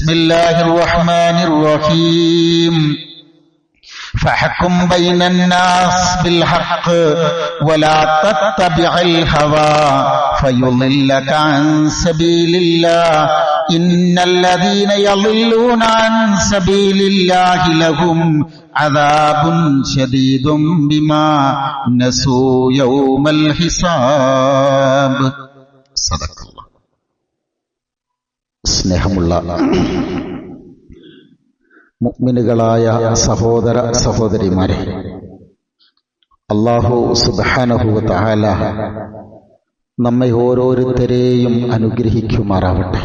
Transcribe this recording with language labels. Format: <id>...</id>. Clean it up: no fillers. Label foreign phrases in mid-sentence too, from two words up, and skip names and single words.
<ar>الله الرحمن الرحيم فاحكم بين الناس بالحق ولا تتبع الهوى فيضلك عن سبيل الله إن الذين يضلون عن سبيل الله لهم عذاب شديد بما نسوا يوم الحساب صدق الله.</ar> <ml>സ്നേഹമുള്ള മുഅ്മിനുകളായ സഹോദര സഹോദരിമാരെ, അല്ലാഹു</ml> <ar>سبحانه وتعالى</ar> <ml>നമ്മെ ഓരോരുത്തരെയും അനുഗ്രഹിക്കുമാറാവട്ടെ.</ml>